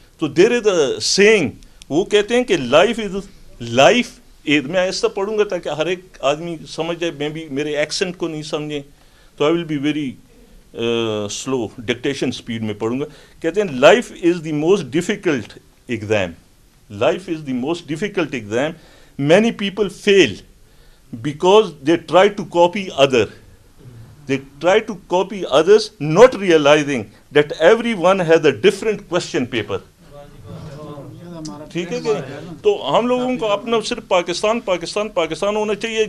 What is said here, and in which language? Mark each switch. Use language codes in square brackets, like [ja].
[en] تو there is a saying, [ur] وہ کہتے ہیں کہ لائف میں ایسا پڑھوں گا تاکہ ہر ایک آدمی سمجھ جائے, میں بھی میرے ایکسنٹ کو نہیں سمجھیں تو [en] I will be very slow, [ur] dictation speed میں پڑھوں گا. کہتے ہیں [en] Life is the most difficult exam. Life is the most difficult exam. Many people fail because they try to copy others. They try to copy others, not realizing that everyone has a different question paper. [ur] ٹھیک ہے کہ تو ہم لوگوں کو اپنا صرف پاکستان ہونا چاہیے.